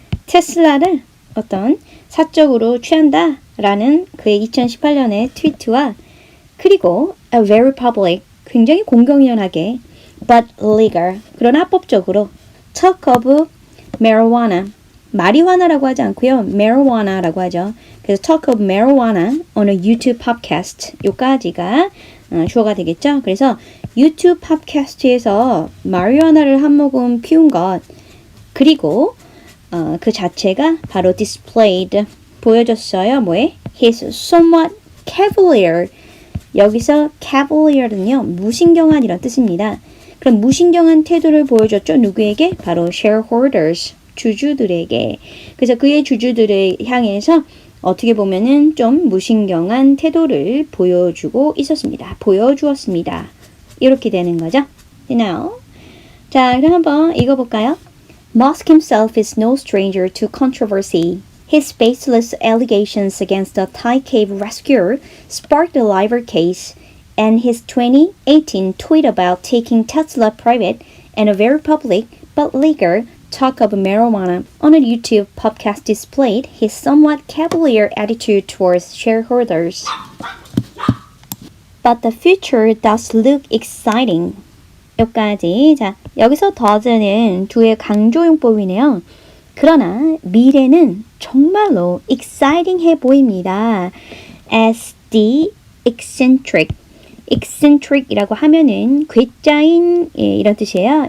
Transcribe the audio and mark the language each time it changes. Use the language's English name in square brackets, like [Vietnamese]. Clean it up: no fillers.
[Korean] 테슬라를 어떤 사적으로 취한다. 라는 그의 2018년의 트위트와 그리고 [English] a very public, [Korean] 굉장히 공공연하게 [English] but legal, [Korean] 그러나 합법적으로 [English] talk of marijuana, [Korean] 마리화나라고 하지 않고요. marijuana라고 하죠. 그래서 [English] talk of marijuana on a YouTube podcast, [Korean] 요까지가 주어가 되겠죠. 그래서 유튜브 팟캐스트에서 마리화나를 한 모금 피운 것, 그리고 그 자체가 바로 displayed, 보여줬어요. 뭐에? [English] He's somewhat cavalier. [Korean] 여기서 cavalier는요, 무신경한 이런 뜻입니다. 그럼 무신경한 태도를 보여줬죠. 누구에게? 바로 shareholders, 주주들에게. 그래서 그의 주주들을 향해서 어떻게 보면은 좀 무신경한 태도를 보여주고 있었습니다. 보여주었습니다. 이렇게 되는 거죠. Now, 자, 그럼 한번 읽어볼까요? [English] Musk himself is no stranger to controversy. His baseless allegations against the Thai cave rescuer sparked a libel case, and his 2018 tweet about taking Tesla private and a very public but legal talk of marijuana on a YouTube podcast displayed his somewhat cavalier attitude towards shareholders. But the future does look exciting. [Korean] 여기까지. 자, 여기서 does는 두의 강조용법이네요. 그러나 미래는 정말로 exciting해 보입니다. [English] As the eccentric [Korean] 이라고 하면은 괴짜인, 이런 뜻이에요.